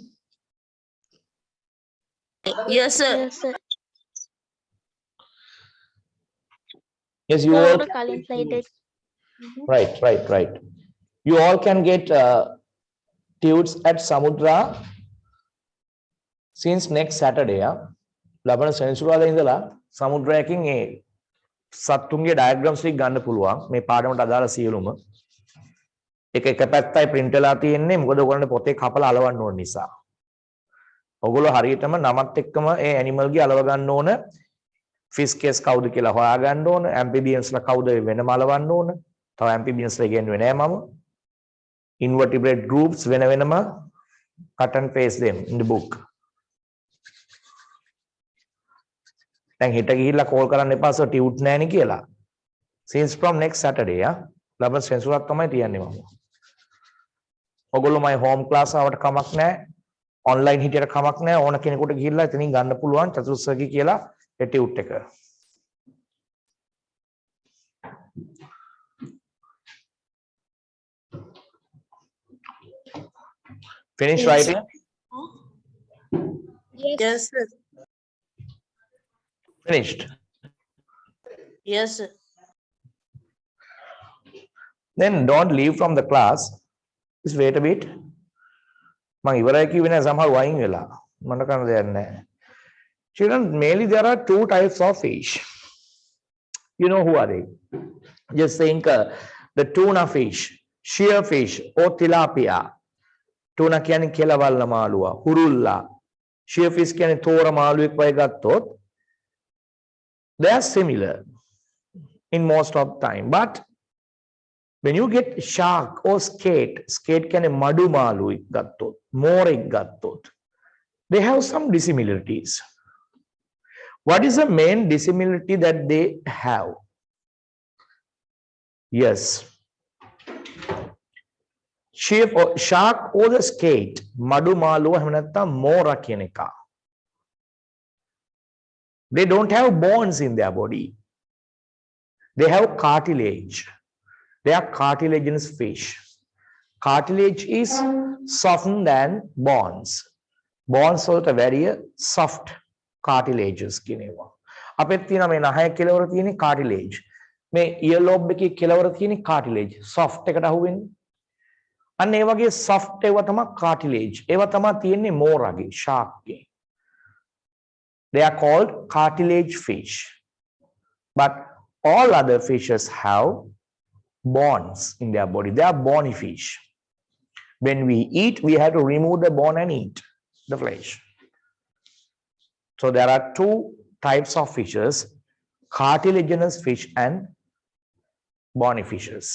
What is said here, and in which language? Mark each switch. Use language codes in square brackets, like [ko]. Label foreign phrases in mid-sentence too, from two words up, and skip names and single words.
[en] Yes, sir. Yes, sir. Yes, you all. Right. You all can get tudes at Samudra since next Saturday. [si] ලබන සෙනසුරාදා ඉඳලා සමුද්‍රයකින් ඒ සත්තුන්ගේ ඩයග්‍රෑම්ස් ටික ගන්න පුළුවන් මේ පාඩමට අදාළ සියලුම එක පැත්තයි print වෙලා තියෙන්නේ මොකද ඔයගොල්ලන්ට පොතේ කපලා අලවන්න ඕන නිසා. ඔයගොල්ලෝ හරියටම නමත් එක්කම ඒ ඇනිමල් ගේ අලව ගන්න ඕන. [en] fish case [si] කවුද කියලා හොයා ගන්න ඕන. amphibians ලා කවුද වෙනම අලවන්න ඕන. තව amphibians ලා කියන්නේ නෑ මම. [en] invertebrate groups [si] වෙන වෙනම [en] cut and paste them in the book. [si] දැන් හිට ගිහිල්ලා කෝල් කරන්න එපා සර් ටියුට් නෑනේ කියලා. [en] since from next Saturday [si] ලබන සෙන්සුරක් තමයි තියන්නේ මම. ඔයගොල්ලෝ [en] my home class [si] ආවට කමක් නෑ. online හිටියට කමක් නෑ. ඕන කෙනෙකුට ගිහිල්ලා එතනින් ගන්න පුළුවන් චතුස්සකි කියලා ඒ ටියුට් එක. [en] Finish writing? Yes, sir. Finished. Yes, sir. Then don't leave from the class. Just wait a bit. [si] මම ඉවරයි කිව්වේ නෑ සමහර වයින් වෙලා. මම කරන්න දෙයක් නෑ. [en] Children, mainly there are two types of fish. You know who are they? Just think the tuna fish, shearfish or tilapia. [si] Tuna කියන්නේ කෙලවල්ල මාළුවා, හුරුල්ලා. [en] Shearfish [si] කියන්නේ තෝර මාළුවෙක් වගේ ගත්තොත් [en] they are similar in most of time. But when you get shark or skate [si] කියන්නේ මඩු මාළුවෙක් ගත්තොත්, මෝරෙක් ගත්තොත්, [en] they have some dissimilarities. What is the main dissimilarity that they have? Yes. Shark or the skate, [si] මඩු මාළුව එහෙම නැත්නම් මෝරා කියන එක. [en] They don't have bones in their body. They have cartilage. They are cartilaginous fish. Cartilage is softer than bones. Bones වලට very soft cartilages කියනවා. [si] අපිට තියෙන මේ නහය කෙලවර තියෙන cartilage. මේ earlobe එකේ කෙලවර තියෙන cartilage. soft එකට අහුවෙන්නේ. අන්න ඒ වගේ soft ඒවා තමයි cartilage. ඒවා තමයි තියෙන්නේ මෝරාගේ, shark ගේ. [en] They are called cartilage fish. But all other fishes have bones in their body. They are bony fish. When we eat, we have to remove the bone and eat the flesh. So there are two types of fishes, cartilaginous fish and bony fishes.